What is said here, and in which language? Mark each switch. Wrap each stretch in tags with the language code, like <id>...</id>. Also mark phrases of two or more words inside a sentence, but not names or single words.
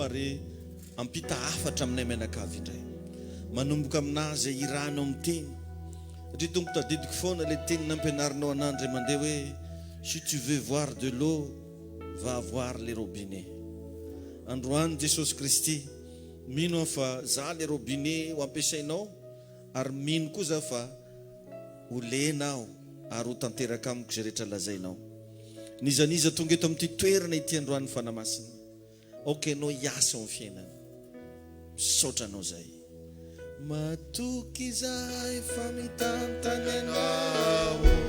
<mg>ary ampita hafatra aminay mianakavy indray manomboka aminazy iranao amin'ny teny satria tompo tadidiko foana ilay teny nampianarinao anandray mandeha hoe</mg> <fr>si tu veux voir de l'eau va voir les robinets</fr> <mg>androany Jesosy Kristy mino fa za</mg> <fr>le robinet</fr> <mg>ho ampiasainao ary mino koza fa ho lenao ary ho tanteraka amiko zay rehetra lazainao nizaniza tonga eto amin'ity toerana ity androany fanamasina aoka ianao hiasa amin'ny fiainana misaotra anao zay matoky izahay fa mitantany anao</mg>